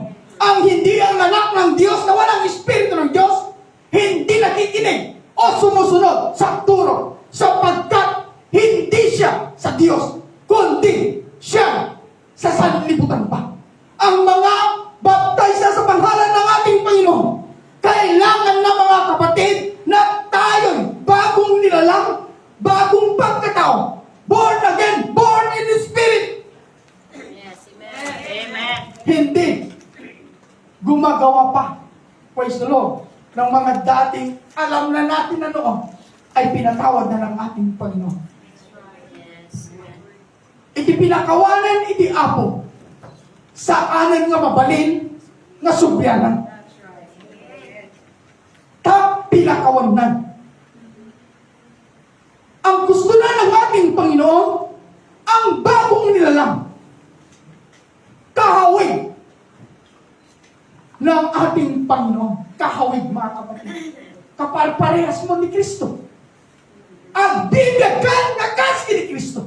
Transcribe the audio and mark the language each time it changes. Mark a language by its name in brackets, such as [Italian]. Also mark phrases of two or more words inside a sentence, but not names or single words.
[Filipino] Ang hindi ang anak ng Diyos na walang Espiritu ng Diyos, hindi nakikinig o sumusunod sa turo, sapagkat hindi siya sa Diyos, kundi siya sa sanlibutan pa. Ang mga baptize sa pangalan ng ating Panginoon, kailangan na mga kapatid na tayo'y bagong nilalang, bagong pagkatao, [English] born again, born in the Spirit. Yes, amen. Amen. [Filipino] Hindi gumagawa pa, [English] praise the Lord, [Filipino] ng mga dating alam na natin na noon ay pinatawad na ng ating Panginoon. [English] Yes, amen. [Iloko] Iti pinakawanan, iti apo, sa anan nga mabalin nga subyanan. Ta pinakawanan. [Filipino] Ang gusto na ng ating Panginoon, ang bagong nilalang, kahawig ng ating Panginoon. Kahawig, mga kapatid. Kapal-parehas mo ni Kristo. Ang bibigyan na kasi ni Kristo.